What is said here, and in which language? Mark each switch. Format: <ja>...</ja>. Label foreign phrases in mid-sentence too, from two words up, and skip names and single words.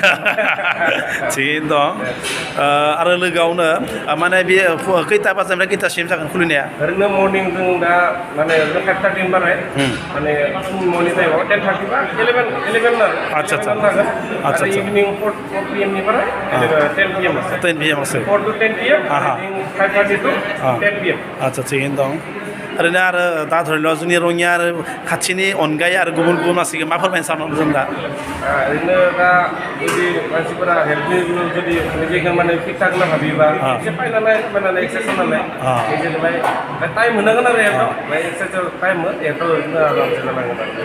<brx>थिगैनो दं आरो लोगोआवनो माने बे खैथा बाजारनिफ्राय खैथासिम जागोन खुलिनाया ओरैनो मर्निं जों दा माने 5:30 बाराय माने मर्निं टाइमाव 10:30 बा 11 आरो आदसा</brx> <en>evening 4 PM</en> <brx>निफ्राय 10 PM 10 PM</brx> <en>4 to 10 PM 5:30 to 10 PM</en> <brx>आदसा थिगैनो दं ओरैनो आरो दा धरिल' जोंनि रङिया आरो खाथिनि अनगायै आरो गुबुन मानसिखौ मा फोरमायनो सानदों जों दा ओरैनो दा जुदि मानसिफोरा हेल्थनि जुदि निजेखौ माने फिट थागोन भाबिबा एसे फायनानै एक्सारसाइस खालामनानै जेनेबा टाइम होनांगोन आरो एक्सारसाइस टाइम एथ' ओरैनो आरामसे जानांगोन</brx>